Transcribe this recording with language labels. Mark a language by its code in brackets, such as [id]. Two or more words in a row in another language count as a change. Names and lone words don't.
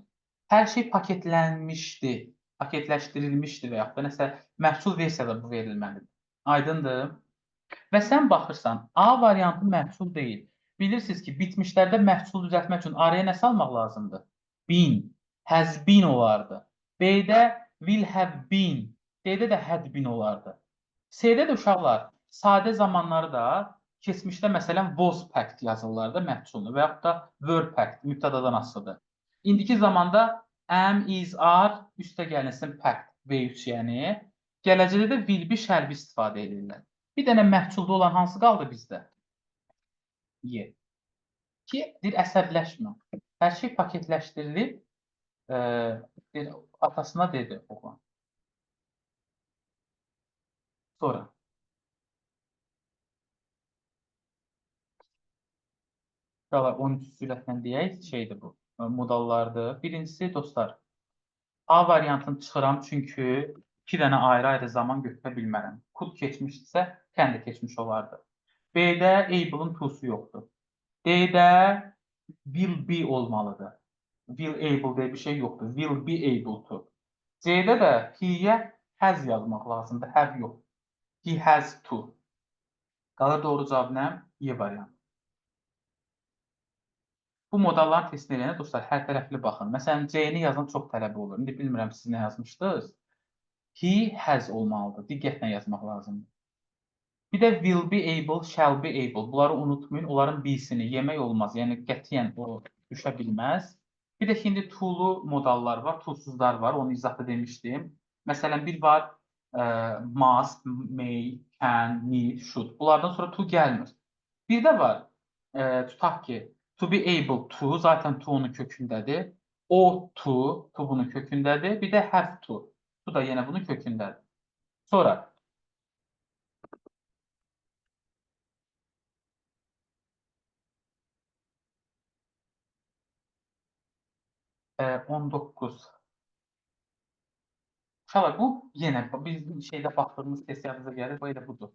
[az] Hər şey paketlənmişdi, paketləşdirilmişdi və yaxud da nəsə məhsul versiyada bu verilməlidir. Aydındır? Və sən baxırsan, A variantı məhsul deyil. Bilirsiniz ki, bitmişlərdə məhsul düzəltmək üçün araya nə salmaq lazımdır? [en] Been, has been [az] olardı. B-də [en] will have been, [az] D-də də [en] had been [az] olardı. C-də də uşaqlar, sadə zamanları da keçmişdə məsələn [en] was packed [az] yazırlar da məhsulunu və yaxud da [en] were packed, [az] mübtədadan asılıdır. İndiki zamanda [en] am, is, are, [az] üstə gəlinsin packed, V3 yəni. Gələcəkdə də [en] will be, shall be [az] istifadə edirlər. Bir dənə məhsulda olan hansı qaldı bizdə? Y. Ki, deyir, əsəbləşmə. Hər şey paketləşdirilib, deyir, atasına dedi oğlan. Sonra. Qalar 13 sürətlə deyək, şeydir bu, modallardır. Birincisi, dostlar, A variantını çıxıram, çünki iki dənə ayrı-ayrı zaman götürə bilmərəm. Could keçmişsə, can də keçmiş olardı. B-də able-ın to-su yoxdur. D-də [en] will be [az] olmalıdır. [en] Will able [az] deyə bir şey yoxdur. [en] Will be able to. [az] C-də də he-yə has yazmaq lazımdır. Have yox. [en] He has to. [az] Qalır doğru cavab nə? Y variantı. Bu modalların testini eləyəndə dostlar, hər tərəfli baxın. Məsələn, C-ni yazan çox tələbi olur. İndi bilmirəm siz nə yazmışdınız. [en] He has [az] olmalıdır. Diqqətlə yazmaq lazımdır. Bir də [en] will be able, shall be able. [az] Bunları unutmayın. Onların B-sini yemək olmaz. Yəni qətiyyən o düşə bilməz. Bir də indi to-lu modallar var, to-suzlar var. Onu izahda demişdim. Məsələn, bir var [en] must, may, can, need, should. [az] Bunlardan sonra to gəlmir. Bir də var, tutaq ki, [en] to be able to, [az] zaten to onun kökündədir. [en] Ought to [az] bunun kökündədir. Bir də [en] have to. [az] To da yenə bunun kökündədir. Sonra 19. Uşaqlar, bu yenə bizim şeydə baxdığımız test yadınıza gəlir, bu elə budur.